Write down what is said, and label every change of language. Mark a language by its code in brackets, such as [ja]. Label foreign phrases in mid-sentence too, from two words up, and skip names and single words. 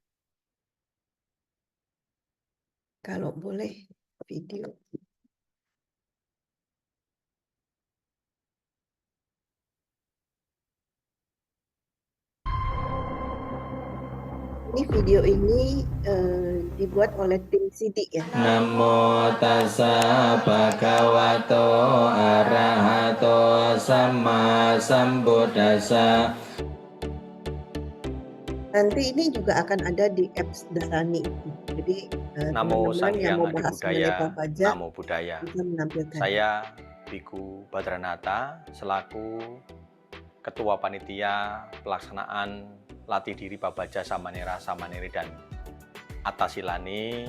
[id] Kalau boleh video. Ini video ini dibuat oleh tim Sidik ya. [pi] Namo tassa bhagavato arahato sama sambuddhassa. [id] Nanti ini juga akan ada di apps Dharani. Jadi teman-teman yang mau bahas mengenai pabaja [pi] Namo Buddhaya. [id] bisa menampilkan. Saya Biku Badranata selaku Ketua Panitia Pelaksanaan Latih Diri Pabaja Samanera Samaneri dan Attasilani.